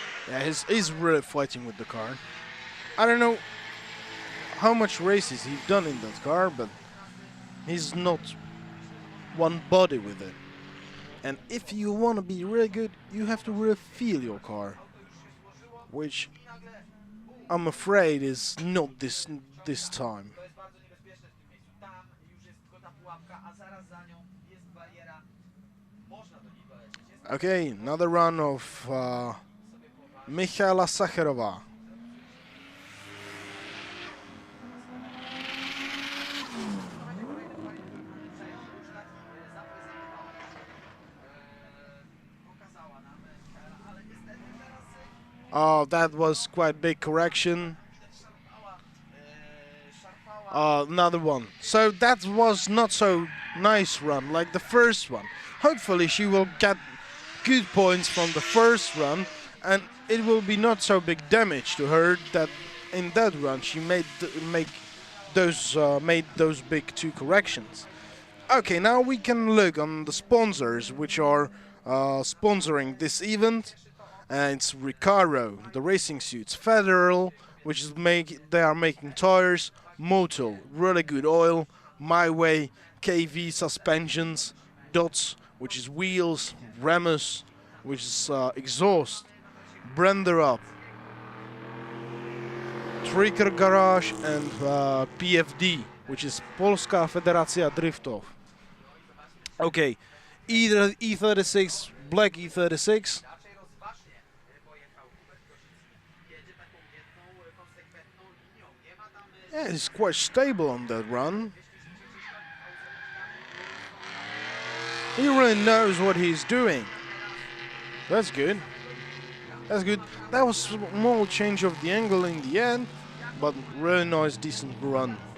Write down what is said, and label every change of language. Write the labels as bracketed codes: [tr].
[en] Yeah, he's really fighting with the car. I don't know how much races he's done in that car, but he's not one body with it. And if you want to be really good, you have to really feel your car, which I'm afraid is not this time. [pl] To jest bardzo niebezpieczne w tym miejscu. Tam już jest tylko ta pułapka, a zaraz za nią jest bariera. Można do niej dolecieć. Jest [en] Okay, another run of Michaela Sakharova. [pl] pokazała nam Michaela, ale niestety teraz [en] Oh, that was quite big correction. [pl] szarpała. [en] Another one. So that was not so nice run like the first one. Hopefully she will get good points from the first run, and it will be not so big damage to her that in that run she made those big two corrections. Okay, now we can look on the sponsors which are sponsoring this event. And it's Recaro, the racing suits, Federal, which is they are making tires, Moto, really good oil, My Way, KV suspensions, Dots, which is wheels, Remus, which is exhaust, Brender Up, Tricker Garage, and PFD, which is Polska Federacja Driftów. Okay, E36, black E36. [pl] Raczej rozważnie pojechał Hubert Kozicki. Jedzie taką jedną, konsekwentną linią. Nie ma tam... [en] Yeah, he's quite stable on that run. He really knows what he's doing. That's good. That's good. That was a small change of the angle in the end, but really nice, decent run.